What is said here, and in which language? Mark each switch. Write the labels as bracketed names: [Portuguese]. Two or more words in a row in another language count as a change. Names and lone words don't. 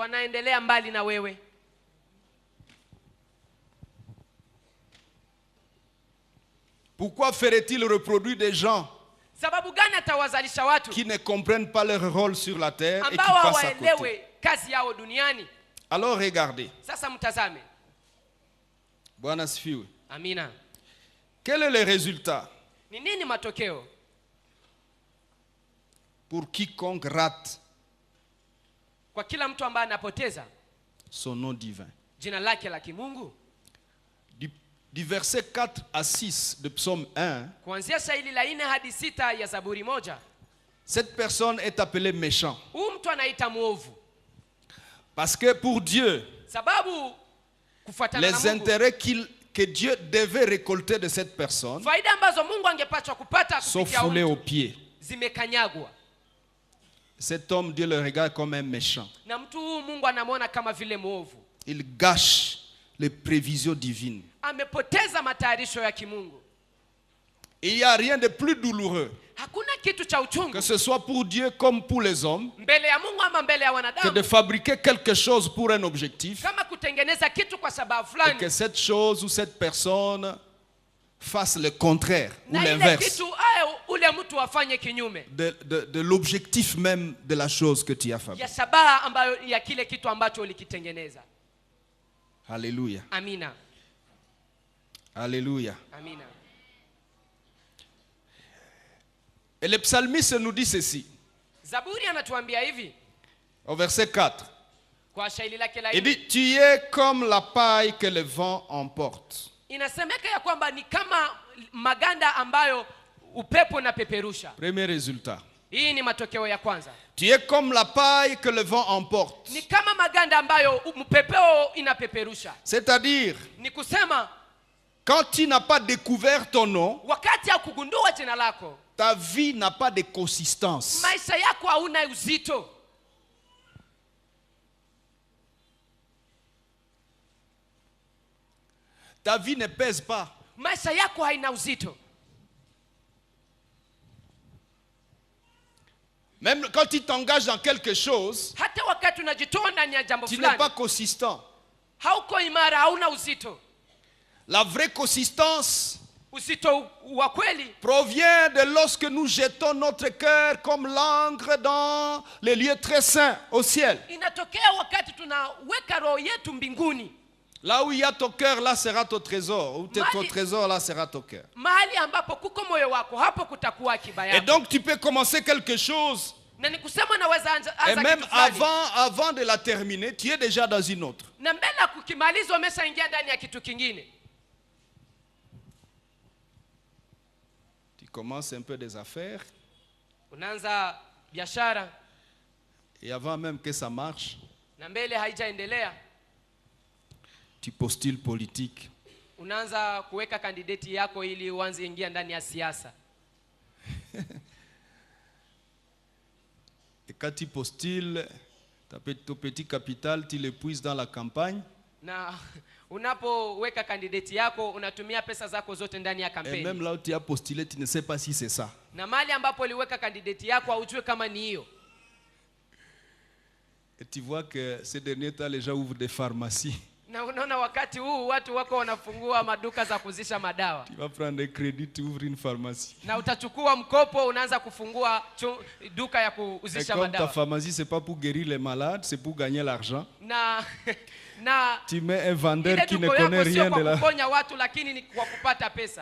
[French] Pourquoi ferait-il reproduire des gens qui ne comprennent pas leur rôle sur la terre et qui passent à côté? Alors regardez. [Swahili] Bwana sifiwe. Amina. [French] Quel est le résultat pour quiconque rate [Swahili] kwa kila mtu ambaye anapoteza [French] son nom divin? [Swahili] Jina lake la kimungu. [French] Du verset 4 à 6 de Psaume 1, [Swahili] kuanzia shairi la 4 hadi 6 ya Zaburi 1, [French] cette personne est appelée méchant. [Swahili] Mtu anaita muovu. [French] Parce que pour Dieu, [Swahili] sababu kufuatana na [French] les intérêts que Dieu devait récolter de cette personne [Swahili] faida ambazo Mungu angepaswa kupata [French] sont foulés aux pieds. [Swahili] Zimekanyagwa. [French] Cet homme, Dieu le regarde comme un méchant. [Swahili] Na mtu Mungu anamwona kama vile muovu. [French] Il gâche les prévisions divines. [Swahili] Amepoteza matayarisho ya kimungu. [French] Il n'y a rien de plus douloureux, [Swahili] hakuna kitu cha uchungu, [French] que ce soit pour Dieu comme pour les hommes, [Swahili] mbele ya Mungu ama mbele ya wanadamu, [French] que de fabriquer quelque chose pour un objectif, [Swahili] kama kutengeneza kitu kwa sababu [French] et [Swahili] fulani, [French] que cette chose ou cette personne fasse le contraire ou [Swahili] na [French] l'inverse [Swahili] kitu ule mtu afanye kinyume [French] de l'objectif même de la chose que tu as fabriquée. [Swahili] ya shabaha ambayo ya kile kitu ambacho ulikitengeneza. [French] Alléluia. [Swahili] Amina. [French] Alléluia. [Swahili] Amina. [French] Et le psalmiste nous dit ceci. [Swahili] Zaburi anatuambia hivi [French] au verset 4. [Swahili] Kwa shairi lake la [French] il dit, tu es comme la paille que le vent emporte. [Swahili] Inasemeka ya kwamba ni kama maganda ambayo upepo unapeperusha. [French] Premier résultat. [Swahili] Hii ni matokeo ya kwanza. [French] Tu es comme la paille que le vent emporte. [Swahili] Ni kama maganda ambayo upepeo inapeperusha. [French] C'est-à-dire, [Swahili] ni kusema, [French] quand tu n'as pas découvert ton nom, [Swahili] wakati ya kugundua jina lako, [French] ta vie n'a pas de consistance. [Swahili] Maisha yako hauna uzito. [French] Ta vie ne pèse pas. [Swahili] Maisha yako haina uzito. [French] Même quand tu t'engages dans quelque chose, [Swahili] hata wakati unajitoa ndani ya jambo [French] tu [Swahili] fulani, [French] n'es pas consistant. [Swahili] Hauko imara, hauna uzito. [French] La vraie consistance [Swahili] uzito wa kweli [French] provient de lorsque nous jetons notre cœur comme l'encre dans les lieux très saints au ciel. [Swahili] Inatokea wakati tunaweka roho yetu mbinguni. [French] Là où il y a ton cœur, là sera ton trésor. Où ton trésor, là sera ton cœur. [Swahili] Mahali ambapo kuko moyo wako, hapo kutakuwa akiba yako. [French] Et donc tu peux commencer quelque chose. [Swahili] Na nikusema naweza anza [French] et même avant de la terminer, tu es déjà dans une autre. [Swahili] Na mbele kukimaliza umeshaingia ndani ya kitu kingine. [French] Tu commences un peu des affaires. [Swahili] Unaanza biashara. [French] Et avant même que ça marche, [Swahili] na mbele haijaendelea, [French] tu postules politique. [Swahili] Unaanza kuweka kandidati yako ili uanze ingia ndani ya siasa. [French] Et quand tu postules, ton petit capital, tu l'épuises dans la campagne. [Swahili] Na unapoweka kandidati yako, unatumia pesa zako zote ndani ya kampeni. [French] Et même là où tu as postulé, tu ne sais pas si c'est ça. [Swahili] Na mali ambapo uliweka kandidati yako hujui kama ni hiyo. [French] Et tu vois que ces derniers temps, les gens ouvrent des pharmacies. [Swahili] Na unaona wakati huu watu wako wanafungua maduka za kuzisha madawa. [French] Tu vas prendre un crédit, tu ouvres une pharmacie. [Swahili] Na utachukua mkopo, unaanza kufungua duka ya kuzisha madawa. [French] Et comme ta pharmacie c'est pas pour guérir les malades, c'est pour gagner l'argent. [Swahili] Na [French] tu mets un vendeur qui ne connaît rien de la. [Swahili] Kuponya watu lakini ni kwa kupata pesa.